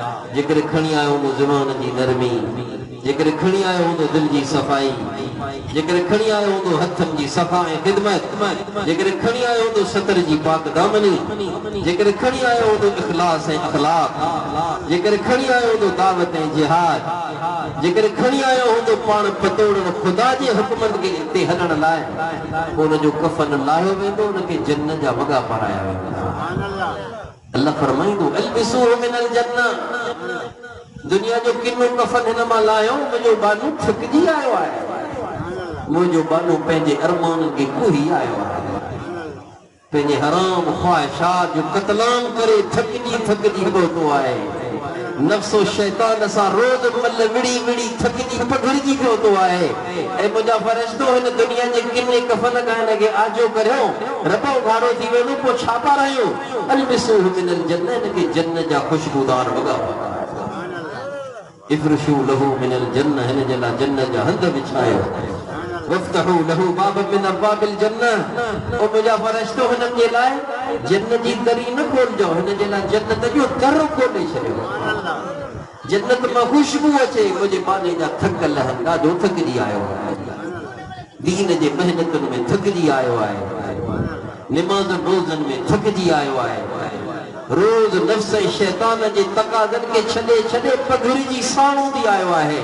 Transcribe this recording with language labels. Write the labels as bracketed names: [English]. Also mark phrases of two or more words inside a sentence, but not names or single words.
[Sindhi] जेकर खणी आयो हूंदो ज़ुबान जी नरमी, जेकर खणी आयो हूंदो दिल जी सफ़ाई, जेकर खणी आयो हूंदो हथनि जी सफ़ा ऐं ख़िदमत, जेकर खणी आयो हूंदो सतर जी पाक दामनी, जेकर खणी आयो हूंदो इख़लास ऐं अख़लाक, जेकर खणी आयो हूंदो दावत ऐं जिहाद, जेकर खणी आयो हूंदो पाण पतोड़ण ख़ुदा जे हुकमनि खे ते हलण लाइ, पोइ हुनजो कफ़न लाहियो वेंदो, हुनखे जन्नत जा वॻा पाराया वेंदा। अल्लाह फरमाईंदो [Arabic] ألبسوه من الجنة, [Sindhi] दुनिया जो किनो कफ़न हिन मां लाहियो, मुंहिंजो बानू थकिजी आयो आहे, मुंहिंजो बानू पंहिंजे अरमाननि खे कुही आयो आहे, पंहिंजे हराम ख्वाहिशात जो कतलाम करे थकिजी पहुतो आहे, नफ्सो शैतान सां रोज़ मल विड़ी विड़ी थकिजी पघिड़जी पहुतो आहे। ऐं मुंहिंजा फरिश्तो हिन दुनिया जे किने कफ़न खां हिनखे आजो करियो, रॿो घाड़ो थी वेंदो, पोइ छा पारायूं? [Arabic] ألبسوه من الجنة, [Sindhi] हिनखे जन्नत जा ख़ुशबूदार वॻा [Arabic] افرشوا له من الجنة, [Sindhi] हिन जे लाइ जन्नत जा हंध विछायो, [Arabic] وافتحوا له باب من أبواب الجنة, [Sindhi] ओ मुंहिंजा फरिश्तो हिननि जे लाइ जन्नत जी दरी न खोलजो, हिन जे लाइ जन्नत जो दर खोले छॾियो, जन्नत मां ख़ुशबू अचे, मुंहिंजे बाने जा थक लहनि, ॾाढो थकिजी आयो आहे, दीन जे महिनतुनि में थकिजी आयो आहे, निमाज़नि रोज़नि में थकिजी आयो आहे, रोज़ नफ्स ऐं शैतान जे तक़ाज़नि खे छॾे छॾे पघिड़जी साणूंदी आयो आहे।